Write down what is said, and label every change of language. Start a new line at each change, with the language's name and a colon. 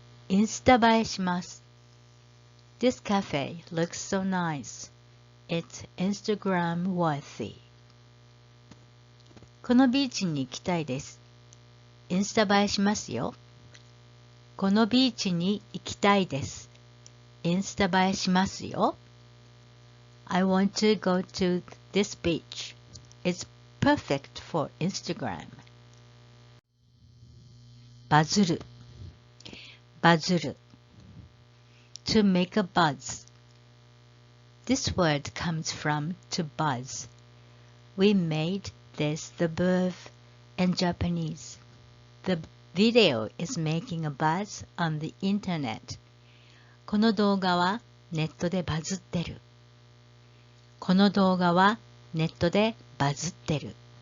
Japanese: インスタ映えします。
English: This cafe looks so nice. It's Instagram worthy.
Japanese: このビーチに行きたいです。インスタ映えしますよ。このビーチに行きたいです。インスタ映えしますよ。
English: I want to go to this beach. It's perfect for Instagram.
Japanese: バズる、バズる。
English: To make a buzz. This word comes from to buzz. We made this the verb in Japanese. The video is making a buzz on the internet.
Japanese: この動画はネットでバズってる。この動画はネットでバズってる。